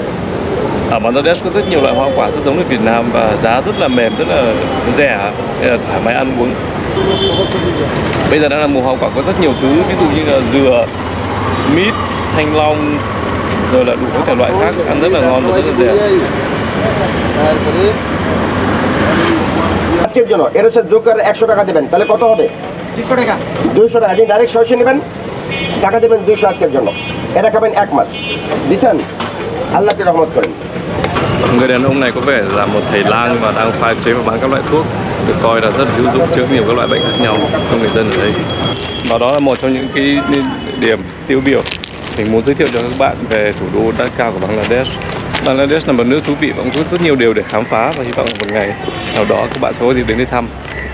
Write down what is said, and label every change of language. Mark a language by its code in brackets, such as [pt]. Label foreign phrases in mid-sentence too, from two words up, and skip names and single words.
[vi] Ở Bangladesh có rất nhiều loại hoa quả rất giống với Việt Nam và giá rất là mềm, rất là rẻ, để là thoải mái ăn uống. Bây giờ đang là mùa hoa quả, có rất nhiều thứ, ví dụ như là dừa, mít, thanh long, rồi là đủ các thể loại khác, ăn rất là ngon và rất là rẻ. [bn] আজকের জন্য এর সাথে যোগ করে 100 টাকা দিবেন, তাহলে কত হবে? 200 টাকা। 200 টাকা দিন, ডাইরেক্ট সরাসরি নেবেন, টাকা দেবেন 200 আজকের জন্য। এটা খাবেন 1 মাস। দিছেন? আল্লাহকে রহমত করেন। [vi] Người đàn ông này có vẻ là một thầy lang và đang pha chế và bán các loại thuốc được coi là rất hữu dụng chữa nhiều các loại bệnh khác nhau cho người dân ở đây. Và đó là một trong những cái điểm tiêu biểu mình muốn giới thiệu cho các bạn về thủ đô Dhaka của Bangladesh. Bangladesh là một nước thú vị và cũng có rất nhiều điều để khám phá, và hy vọng một ngày nào đó các bạn sẽ có dịp đến đây thăm.